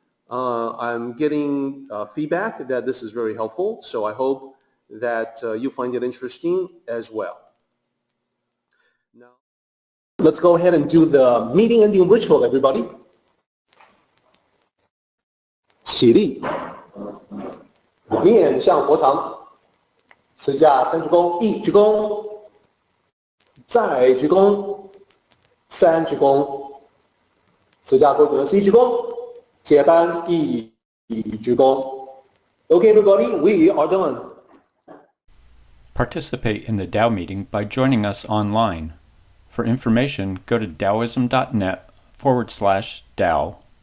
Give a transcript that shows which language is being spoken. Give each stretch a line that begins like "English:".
English: I'm getting feedback that this is very helpful, so I hope that you find it interesting as well. Now, let's go ahead and do the meeting ending ritual, everybody.
Chinese: 起立，面向佛堂，持架三鞠躬，一鞠躬，再鞠躬，三鞠躬，持架规则是一鞠躬，接班一鞠躬。
English: Okay, everybody, we are done. Participate in the Tao meeting by joining us online. For information, go to Taoism.net/Tao.